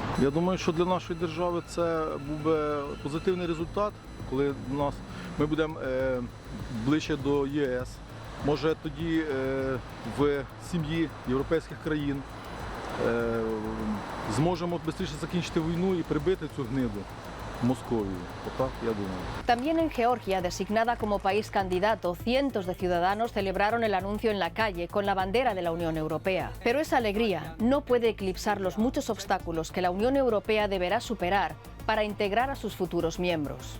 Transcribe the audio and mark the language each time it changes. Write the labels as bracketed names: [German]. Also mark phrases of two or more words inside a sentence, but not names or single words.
[Ukrainian] Я думаю, що для нашої держави це був би позитивний результат, коли ми будемо ближче до ЄС. Може тоді в сім'ї європейських країн зможемо швидше закінчити війну і прибити цю гниду. [Spanish] También en Georgia, designada como país candidato, cientos de ciudadanos celebraron el anuncio en la calle con la bandera de la Unión Europea. Pero esa alegría no puede eclipsar los muchos obstáculos que la Unión Europea deberá superar para integrar a sus futuros miembros.